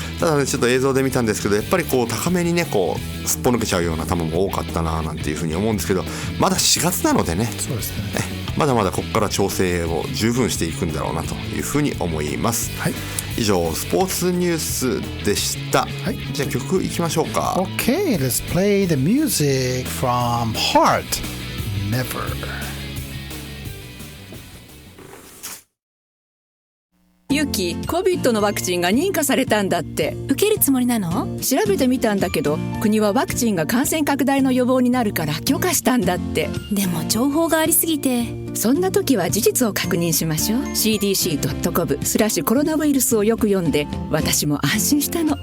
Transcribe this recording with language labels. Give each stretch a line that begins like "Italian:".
Japanese: ただね、ちょっと映像で見たんですけど、やっぱり高めにねすっぽ抜けちゃうような球も多かったななんていうふうに思うんですけど、まだ4月なのでね、そうですね、まだまだここから調整を十分していくんだろうなというふうに思います。以上スポーツニュースでした。じゃあ曲いきましょうか。
English: Okay, let's play the music from Heart Never.
Japanese: ユキ、COVID のワクチンが認可されたんだって。受けるつもりなの？調べてみたんだけど、国はワクチンが感染拡大の予防になるから許可したんだって。でも情報がありすぎて。そんな時は事実を確認しましょう。cdc.gov/ コロナウイルスをよく読んで、私も安心したの。